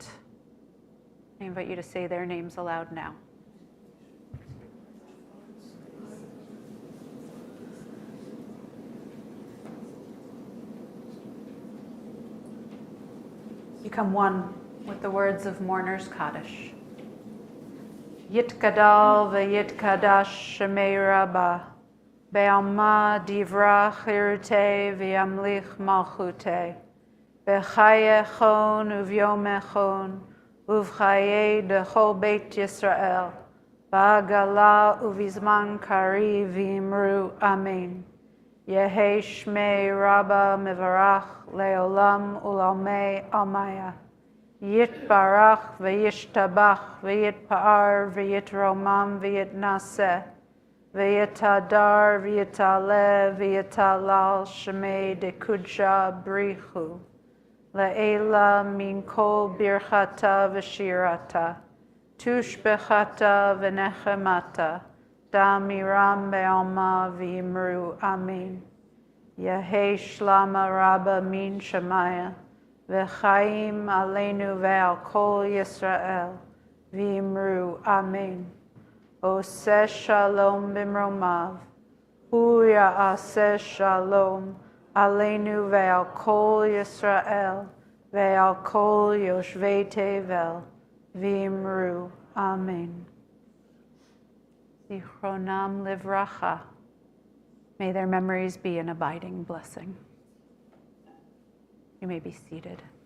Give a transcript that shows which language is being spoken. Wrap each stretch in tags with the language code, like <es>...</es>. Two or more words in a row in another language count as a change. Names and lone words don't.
<en>I invite you to say their names aloud now. Become one with the words of Mourner's Kaddish.</en> <arc>יתגדל ויתקדש שמה רבא בעלמא די ברא כרעותה וימליך מלכותה בחייכון וביומיכון ובחיי דכל בית ישראל, בעגלא ובזמן קריב ואמרו אמן. יהא שמה רבא מברך לעלם ולעלמי עלמיא. יתברך וישתבח ויתפאר ויתרומם ויתנשא ויתהדר ויתעלה ויתהלל שמה דקודשא בריך הוא לעלא מן כל ברכתא ושירתא תשבחתא ונחמתא דאמירן בעלמא ואמרו אמן. יהא שלמא רבא מן שמיא</arc> <he>וחיים עלינו ועל כל ישראל,</he> <arc>ואמרו אמן.</arc> <he>עושה שלום במרומיו הוא יעשה שלום עלינו ועל כל ישראל ועל כל יושבי תבל,</he> <arc>v'imru amen.</arc> <he>זכרונם לברכה.</he> <en>May their memories be an abiding blessing. You may be seated.</en>